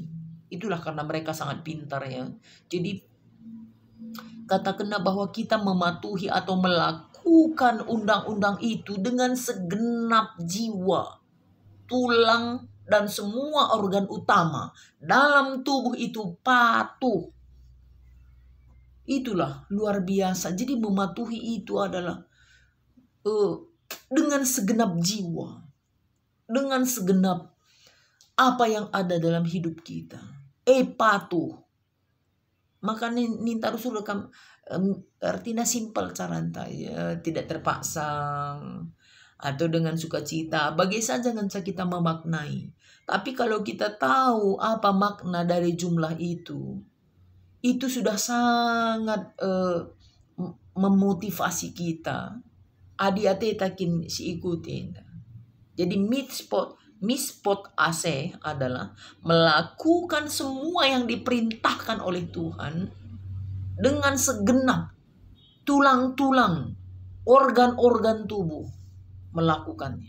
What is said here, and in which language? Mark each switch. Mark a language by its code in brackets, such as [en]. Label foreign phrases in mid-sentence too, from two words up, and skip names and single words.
[id] Itulah karena mereka sangat pintar ya. Jadi katakanlah bahwa kita mematuhi atau melakukan undang-undang itu dengan segenap jiwa, tulang dan semua organ utama dalam tubuh itu patuh. Itulah luar biasa. Jadi mematuhi itu adalah dengan segenap jiwa, dengan segenap apa yang ada dalam hidup kita. Patuh. [btx] Maka ninta rusul [id] artinya simpel caranta ya, tidak terpaksa atau dengan sukacita. Bagai saja dengan kita memaknai. Tapi kalau kita tahu apa makna dari jumlah itu sudah sangat memotivasi kita. [btx] Adi-ate takin si ikutin. [id] Jadi mispot ase adalah melakukan semua yang diperintahkan oleh Tuhan dengan segenap tulang-tulang, organ-organ tubuh melakukannya.